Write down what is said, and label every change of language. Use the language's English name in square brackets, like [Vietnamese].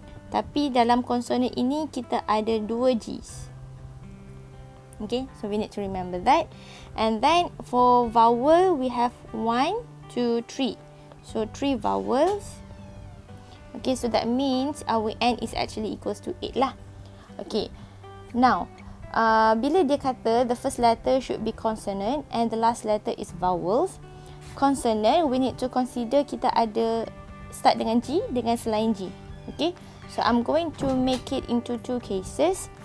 [Malay] Tapi dalam consonant ini kita ada 2 Gs. [English] Okay, so we need to remember that. And then for vowel we have 1, 2, 3. So 3 vowels. Okay, so that means our N is actually equals to 8 lah. Okay, now [Malay] bila dia kata [English] the first letter should be consonant and the last letter is vowels. [Malay] Consonant, [English] we need to consider [Malay] kita ada start dengan G dengan selain G. [English] Okay, so I'm going to make it into 2 cases.